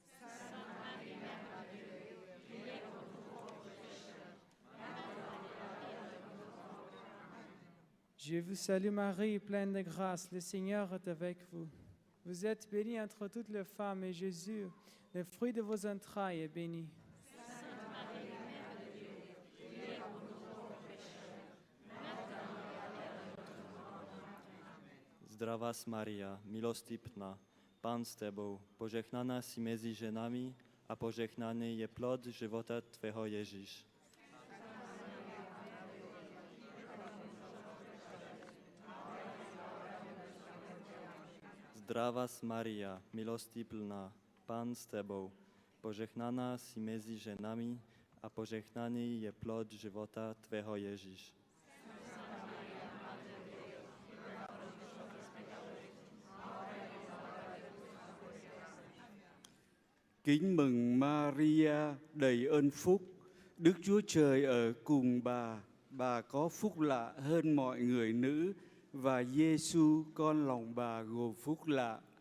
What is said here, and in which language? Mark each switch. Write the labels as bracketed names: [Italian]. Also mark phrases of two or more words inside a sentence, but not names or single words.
[French] Je vous salue Marie, pleine de grâce, le Seigneur est avec vous. Vous êtes bénie entre toutes les femmes, et Jésus, le fruit de vos entrailles, est béni. Sainte Marie, Mère de Dieu, priez pour nous pauvres pécheurs, maintenant et à l'heure de notre mort. Amen. [Slovak] Zdravá Maria, milostipná, Pán s Tebou, požehnaná si medzi ženami a požehnaný je plod života Tvého Ježiš. Zdravá Maria, milosti plná, Pán s Tebou, požehnaná si medzi ženami a požehnaný je plod života Tvého Ježiš. [Vietnamese] Kính mừng Maria, đầy ơn phúc, Đức Chúa Trời ở cùng bà có phúc lạ hơn mọi người nữ, và Giêsu con lòng bà gồm phúc lạ.